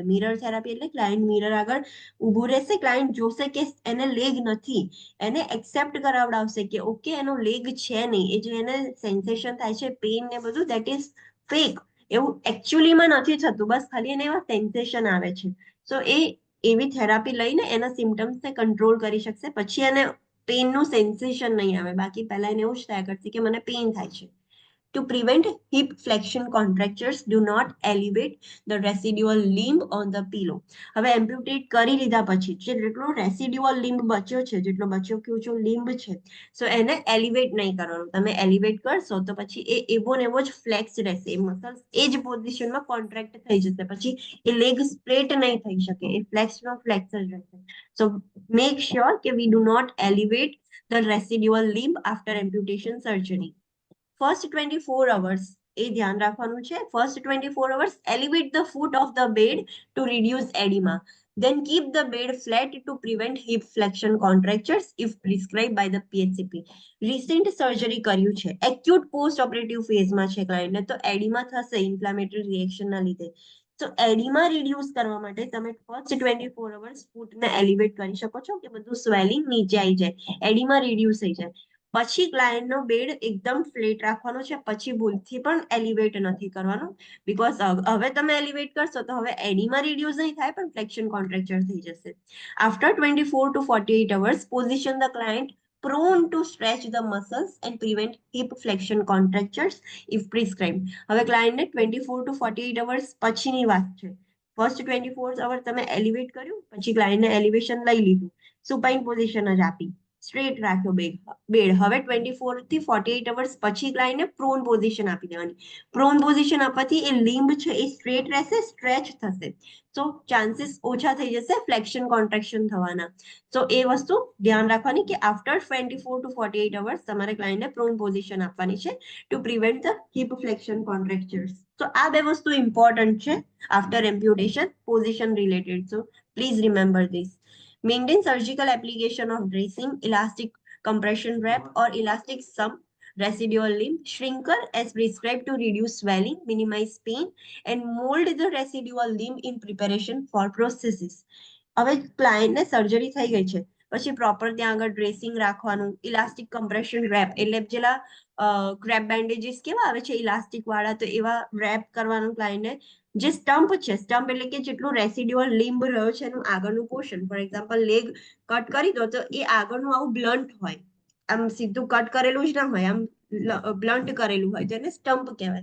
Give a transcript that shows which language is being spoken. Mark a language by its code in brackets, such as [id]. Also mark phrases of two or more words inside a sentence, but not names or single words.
[en] mirror therapy [gu] એટલે [en] client mirror [gu] આગળ ઊભું રહેશે, ક્લાયન્ટ જોશે કે એને લેગ નથી, એને એક્સેપ્ટ કરાવડાવશે કે ઓકે એનો લેગ છે નહીં, એ જે એને સેન્સેશન થાય છે પેન ને બધું, [en] that is fake, [gu] એવું એકચ્યુઅલીમાં નથી થતું, બસ ખાલી એને એવા સેન્સેશન આવે છે. સો એ એવી થેરાપી લઈને એના [en] symptomsને control [gu] કરી શકશે, પછી એને [en] painનું sensation [gu] નહીં આવે. બાકી પહેલા એને એવું જ થયા કરશે કે મને પેન થાય છે. [en] To prevent hip flexion contractures, do not elevate the residual limb on the pillow. [gu] હવે એમ્પ્યુટેટ કરી લીધા પછી જેટલો [en] residual limb [gu] બચ્યો છે, જેટલો બચ્યો કયો લિમ્બ છે, સો એને એલિવેટ નહીં કરવાનું. તમે એલિવેટ કરશો તો પછી એ એવો ને એવો જ ફ્લેક્સ રહેશે. એ મસલ્સ એ જ [en] positionમાં contract [gu] થઈ જશે. પછી એ [en] leg straight [gu] નહીં થઈ શકે. એ [en] flexનો flex [gu] જ રહેશે. [en] So make sure કે we do not elevate the residual limb after amputation surgery. First 24 hours [gu] એ ધ્યાન રાખવાનું છે. [en] First 24 hours elevate the foot of the bed to reduce edema. Then keep the bed flat to prevent hip flexion contractures if prescribed by the PHCP. Recent surgery [gu] કર્યું છે, [en] acute post operative phase [gu] માં છે ક્લાયન્ટને, તો એડિમા થશે [en] inflammatory reaction [gu] ના લીધે. તો [en] edema reduce [gu] કરવા માટે તમે [en] first 24 hours footને elevate [gu] કરી શકો છો કે બધું સ્વેલિંગ નીચે આવી જાય, [en] edema reduce [gu] થઈ જાય. પછી [en] clientનો bed [gu] એકદમ ફ્લેટ રાખવાનો છે. પછી ભૂલથી પણ એલિવેટ નથી કરવાનું, બીકોઝ હવે તમે એલિવેટ કરશો તો હવે [en] edema reduce [gu] નહીં થાય પણ [en] flexion contracture [gu] થઈ જશે. [en] આફ્ટર 24 to 48 hours position the client prone to stretch the muscles and prevent hip flexion contractures if prescribed. [gu] હવે ક્લાયન્ટને [en] 24 to 48 hours [gu] પછીની વાત છે. [en] first 24 hour [gu] તમે એલિવેટ કર્યું, પછી [en] clientને elevation [gu] લઈ લીધું, [en] supine position [gu] જ આપી, સ્ટ્રેટ રાખ્યો બેડ. હવે 24 થી 48 અવર્સ પછી [en] clientને prone position [gu] આપી દેવાની. [en] prone position [gu] આપવાથી એ લિમ્બ છે એ સ્ટ્રેટ રહેશે, સ્ટ્રેચ થશે. તો ચાન્સીસ ઓછા થઈ જશે [en] flexion contraction [gu] થવાના. તો એ વસ્તુ ધ્યાન રાખવાની કે [en] after 24 to 48 hours [gu] તમારે [en] clientને prone position [gu] આપવાની છે [en] to prevent the hip flexion contractures. [gu] તો આ બે વસ્તુ ઇમ્પોર્ટન્ટ છે [en] after amputation position related. So please remember this. Maintain surgical application of dressing, elastic compression wrap or elastic sum residual limb shrinker as prescribed to reduce swelling, minimize pain and mold the residual limb in preparation for prosthesis. [gu] હવે ક્લાયન્ટને સર્જરી થઈ ગઈ છે પછી પ્રોપર ત્યાં આગળ ડ્રેસિંગ રાખવાનું, [en] elastic compression wrap [gu] એટલે જેલા [en] crepe bandages [gu] કેવા આવે છે ઇલાસ્ટિક વાળા, તો એવા રેપ કરવાનું ક્લાયન્ટને. જે સ્ટમ્પ છે, સ્ટમ્પ એટલે કે જેટલું [en] residual limb [gu] રહ્યો છે એનું આગળનું પોર્શન, [en] for example leg cut [gu] કરી દો તો એ આગળનું આવું બ્લન્ટ હોય, આમ સીધું કટ કરેલું જ ના હોય, આમ બ્લન્ટ કરેલું હોય, તો એને સ્ટમ્પ કહેવાય.